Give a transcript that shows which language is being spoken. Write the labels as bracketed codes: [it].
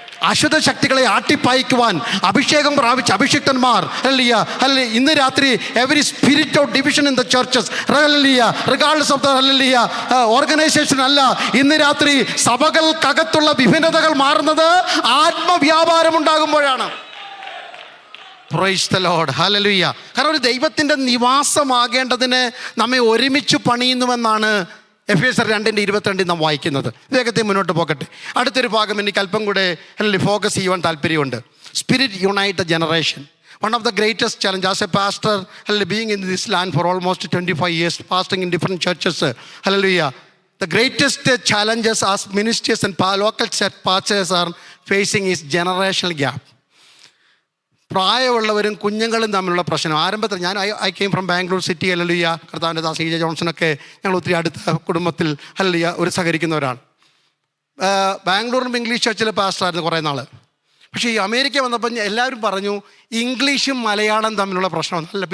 [ml] അശുദ്ധ ശക്തികളെ ആട്ടിപ്പായിക്കുവാൻ അഭിഷേകം പ്രാപിച്ച അഭിഷിക്തന്മാർ ഹല്ലേലൂയ ഇന്ന് രാത്രി [en] every spirit of division in the churches hallelujah regardless of the hallelujah organisation [ml] അല്ല, ഇന്ന് രാത്രി സഭകൾക്കകത്തുള്ള വിഭിന്നതകൾ മാറുന്നത് ആത്മവ്യാപാരം ഉണ്ടാകുമ്പോഴാണ്. Praise the Lord. ഹല്ലേലൂയ. കാരണം ഒരു ദൈവത്തിൻ്റെ നിവാസമാകേണ്ടതിന് നമ്മെ ഒരുമിച്ച് പണിയുന്നുവെന്നാണ് എഫേസ്യർ 2:22 നാം വായിക്കുന്നത്. വേഗത്തിൽ മുന്നോട്ട് പോകട്ടെ. അടുത്തൊരു ഭാഗം എനിക്ക് അല്പം കൂടെ ഫോക്കസ് ചെയ്യുവാൻ താല്പര്യമുണ്ട്. [en] Spirit unite generation. One of the greatest challenges as a pastor, being in this land for almost 25 years, pastoring in different churches, hallelujah. The greatest challenges as ministers and local church pastors are facing is generational gap. [ml] പ്രായമുള്ളവരും കുഞ്ഞുങ്ങളും തമ്മിലുള്ള പ്രശ്നം. ആരംഭത്തിൽ ഞാൻ [en] I came from Bangalore city. [ml] Hallelujah. കർത്താവിൻ്റെ ദാസൻ EJ ജോൺസണൊക്കെ ഞങ്ങൾ ഒത്തിരി അടുത്ത കുടുംബത്തിൽ ഹല്ലേലൂയ ഒരു സഹകരിക്കുന്നവരാണ്. ബാംഗ്ലൂരിലും ഇംഗ്ലീഷ് ചർച്ചിലെ പാസ്റ്ററായിരുന്നു കുറേ നാൾ. പക്ഷേ ഈ അമേരിക്ക വന്നപ്പോൾ എല്ലാവരും പറഞ്ഞു ഇംഗ്ലീഷും മലയാളം തമ്മിലുള്ള പ്രശ്നമൊന്നുമല്ല.